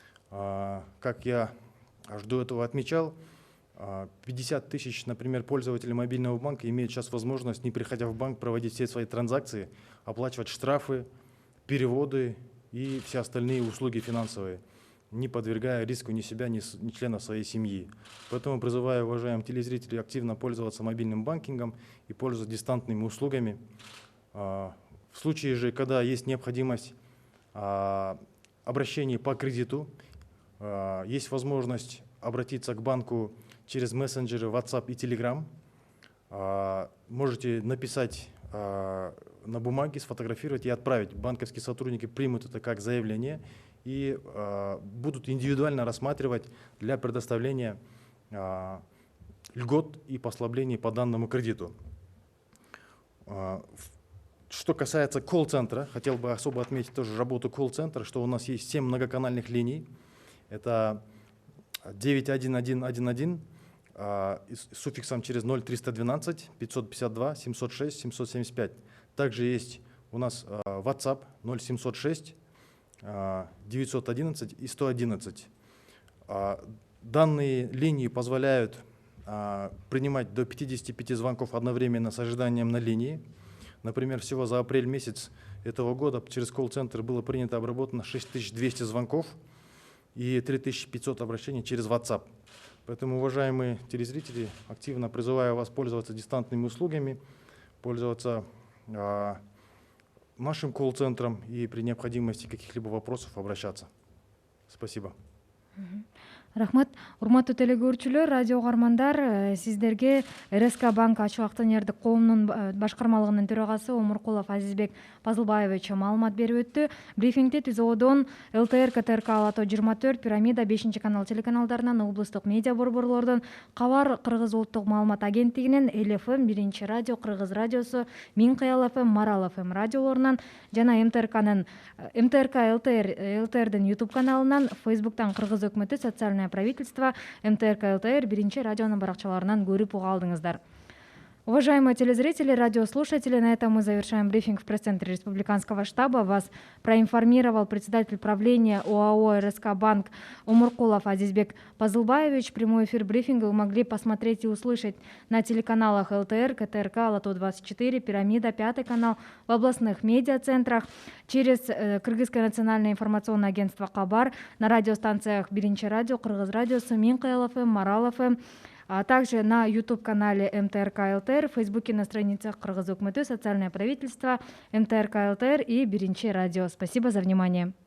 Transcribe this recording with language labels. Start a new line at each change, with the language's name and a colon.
Russian: Как я аж до этого отмечал, 50 тысяч, например, пользователей мобильного банка имеют сейчас возможность, не приходя в банк, проводить все свои транзакции, оплачивать штрафы, переводы и все остальные услуги финансовые, не подвергая риску ни себя, ни членов своей семьи. Поэтому призываю уважаемых телезрителей активно пользоваться мобильным банкингом и пользоваться дистантными услугами. В случае же, когда есть необходимость обращения по кредиту, есть возможность обратиться к банку через мессенджеры WhatsApp и Telegram. Можете написать на бумаге, сфотографировать и отправить. Банковские сотрудники примут это как заявление и будут индивидуально рассматривать для предоставления льгот и послаблений по данному кредиту. Что касается колл-центра, хотел бы особо отметить тоже работу колл-центра, что у нас есть 7 многоканальных линий. Это 91111 с суффиксом через 0312, 552, 706, 775. Также есть у нас WhatsApp 0706, 911 и 111. Данные линии позволяют принимать до 55 звонков одновременно с ожиданием на линии. Например, всего за апрель месяц этого года через колл-центр было принято и обработано 6200 звонков и 3500 обращений через WhatsApp. Поэтому, уважаемые телезрители, активно призываю вас пользоваться дистантными услугами, пользоваться нашим колл-центром и при необходимости каких-либо вопросов обращаться. Спасибо.
Kyrgyz: Рахмат. Урматтуу телекөрүүчүлөр, радио угармандар, сиздерге РСК банк ачык акционердик коомунун башкармалыгынын төрагасы Омуркулов Азизбек Пазылбаевич маалымат берип өттү. Брифингде ТЗОдон ЛТР, КТРК, Алато 24, Пирамида, 5 канал телеканалдарынан, облустук медиа борборлордон, Кабар, Кыргыз улуттук маалымат агенттигинен, эл-ФМ, 1 радио, Кыргыз радиосу, Минкаял ФМ, Марал ФМ радиолорунан жана МТРК ЛТРдин YouTube каналынан, Facebooктан Кыргыз өкмөтү социальный правительство, МТРК ЛТР 1 радионун баракчаларынан көрүп уга алдыңыздар.
Russian: Уважаемые телезрители, радиослушатели, на этом мы завершаем брифинг в пресс-центре Республиканского штаба. Вас проинформировал председатель правления ОАО РСК Банк Омуркулов Азизбек Пазылбаевич. Прямой эфир брифинга вы могли посмотреть и услышать на телеканалах ЛТР, КТРК, Алато 24, Пирамида, 5 канал, в областных медиацентрах, через Кыргызское национальное информационное агентство Кабар, на радиостанциях 1 радио, Кыргыз радиосу, Минкаял ФМ, Марал ФМ, а также на YouTube-канале МТРК ЛТР, в Фейсбуке на страницах Кыргыз өкмөтү, социальное правительство, МТРК ЛТР и 1 радио. Спасибо за внимание.